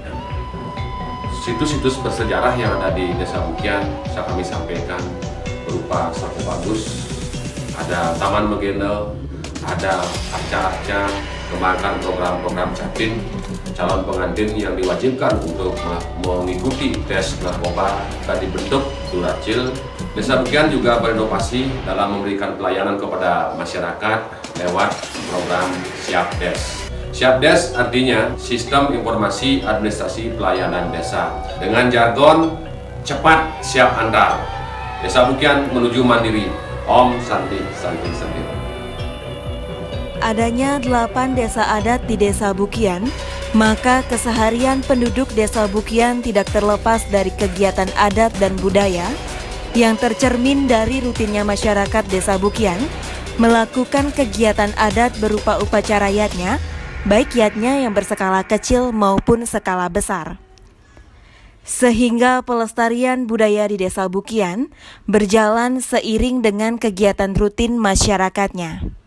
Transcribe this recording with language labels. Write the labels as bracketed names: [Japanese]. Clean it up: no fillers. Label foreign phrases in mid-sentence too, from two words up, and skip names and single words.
[Indonesian] Situs-situs bersejarah yang ada di Desa Bukian bisa kami sampaikan berupa Sarkobagus, ada Taman Megendel, ada arca-arca, kembangkan program-program capin, calon pengantin yang diwajibkan untuk mengikuti tes narkoba dan dibentuk Duracil. Desa Bukian juga berinovasi dalam memberikan pelayanan kepada masyarakat lewat program Siapdes. Siapdes artinya Sistem Informasi Administrasi Pelayanan Desa. Dengan jargon cepat siap andal. Desa Bukian menuju mandiri. [Sanskrit] Om Santi Santi Santi. [Indonesian] Adanya 8 desa adat di Desa Bukian, maka keseharian penduduk Desa Bukian tidak terlepas dari kegiatan adat dan budaya yang tercermin dari rutinnya masyarakat Desa Bukian melakukan kegiatan adat berupa upacara yatnya, baik yatnya yang berskala kecil maupun skala besar. Sehingga pelestarian budaya di Desa Bukian berjalan seiring dengan kegiatan rutin masyarakatnya.